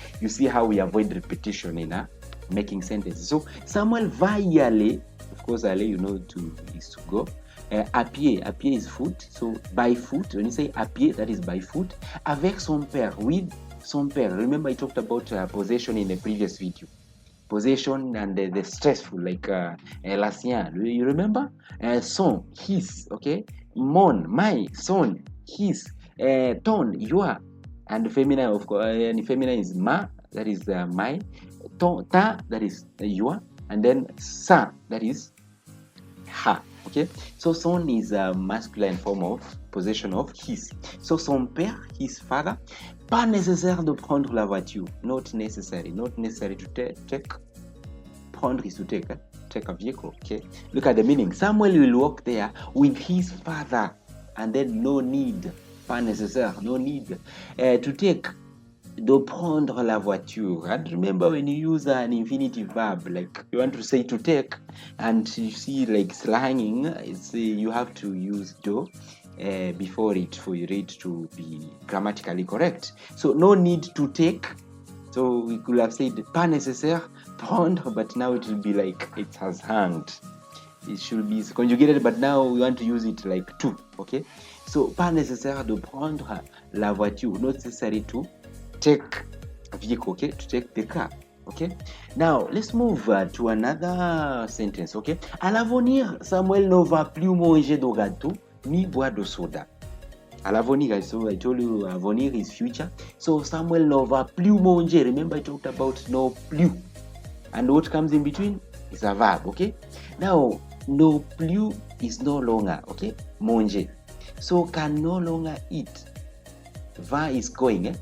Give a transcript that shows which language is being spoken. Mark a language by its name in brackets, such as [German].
[English] You see how we avoid repetition in making sentences. So Samuel [French] va y aller. [English] Of course, aller, is to go. [French] À pied [English] is foot, so by foot. When you say à pied, that is by foot. [French] Avec son père, with son père. [English] Remember I talked about possession in the previous video. Possession and the stressful, like [French] la sien. [English] You remember? Son, his, okay? Mon, my, son, his. Ton, your. And feminine, of course, and feminine is ma, that is my. Ton, ta, that is your. And then sa, that is her. Okay, so son is a masculine form of possession of his. So [French] son père, [English] his father. [French] Pas nécessaire de prendre la voiture. [English] Not necessary to take. Prendre is to take a vehicle. Okay, look at the meaning. Samuel will walk there with his father, and then no need. [French] Pas nécessaire, [English] no need to take. [French] De prendre la voiture. [English] And remember, when you use an infinitive verb, like you want to say to take, and you see like slanging, you have to use do before it for it to be grammatically correct. So no need to take. So we could have said [French] pas nécessaire prendre, [English] but now it will be like it has hanged. it should be conjugated, but now we want to use it like to. Okay, so [French] pas nécessaire de prendre la voiture, [English] not necessary to take a vehicle. Okay, to take the car. Okay, now let's move to another sentence. [French] Okay, à l'avenir, Samuel ne va plus manger de gâteau ni boire de soda. [English] À l'avenir, so I told you avenir is future. So Samuel [French] ne va plus manger. [English] Remember I talked about no plus. And what comes in between is a verb, okay? Now, no plus is no longer, okay? Manger. So can no longer eat. Va is going, eh?